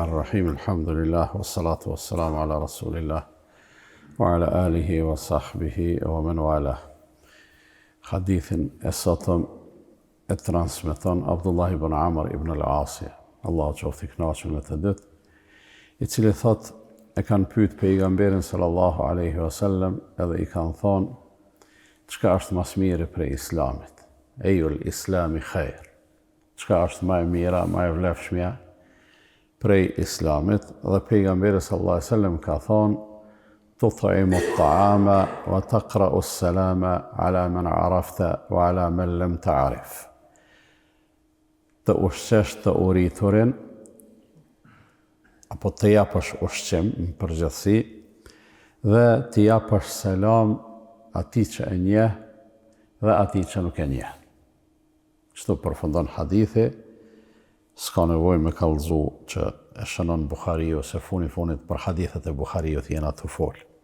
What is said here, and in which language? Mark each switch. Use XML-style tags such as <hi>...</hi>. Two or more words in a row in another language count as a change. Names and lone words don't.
<ar>بسم الله الرحمن الرحيم الحمد لله والصلاة والسلام على رسول الله وعلى آله وصحبه ومن والاه.</ar> <sq>Hadithin e sotëm e transmeton Abdullah ibn Amr ibn al-Asi, Allahu qoftë i kënaqur me të dytë, i cili thot e kanë pyet pejgamberin</sq> <ar>صلى الله عليه وسلم</ar> <sq>edhe i kanë thonë çka është më së miri prej islamit?</sq> <ar>أي الإسلام خير.</ar> <sq>Çka është më e mira, më e vlefshmja prej islamit? Dhe pejgamberi</sq> <ar>صلى الله عليه وسلم</ar> <sq>ka thonë</sq> <ar>تطعم الطعام وتقرأ السلام على من عرفت وعلى من لم تعرف.</ar> <sq>Të ushqesh të uriturin apo të japësh ushqim në përgjithësi dhe të japësh selam atij që e njeh dhe atij që nuk e njeh. Kështu përfundon hadithi, s'ka nevojë me kallëzu që e shënon Buhariu se funit për hadithet e Buhariut jena të fol.</sq>